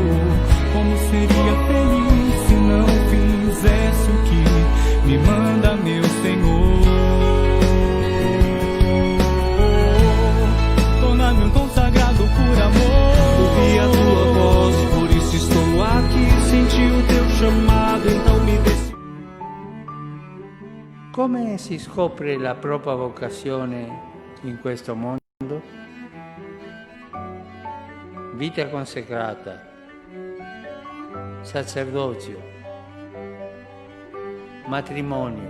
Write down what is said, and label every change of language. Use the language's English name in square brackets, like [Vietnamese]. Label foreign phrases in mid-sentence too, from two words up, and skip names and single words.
[Portuguese] Como seria feliz se não fizesse o que me manda, meu Senhor? Tornar-me um consagrado por amor. Ouvi a tua voz, por isso estou aqui. Senti o teu chamado, então me decidi. [Italian] Come si scopre la propria vocazione in questo mondo? Vita consacrata, sacerdozio, matrimonio.